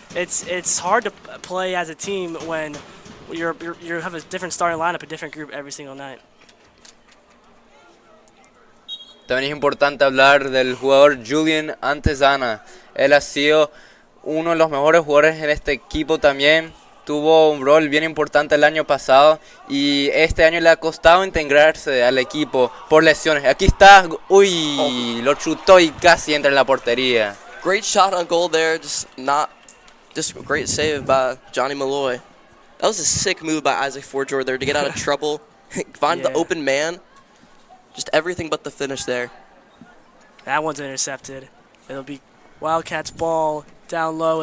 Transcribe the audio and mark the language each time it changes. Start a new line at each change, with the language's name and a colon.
English: It's hard to play as a team when you have a different starting lineup, a different group every single night.
Spanish: También es importante hablar del jugador Julian Antezana. Él ha sido uno de los mejores jugadores en este equipo también. Tuvo un rol bien importante el año pasado y este año le ha costado integrarse al equipo por lesiones. Aquí está, lo chutó y casi entra en la portería.
English: Great shot on goal there, just a great save by Johnny Malloy. That was a sick move by Isaac Forgeor there to get out of trouble, find the open man. Just everything but the finish there. That one's intercepted. It'll be Wildcats ball down low.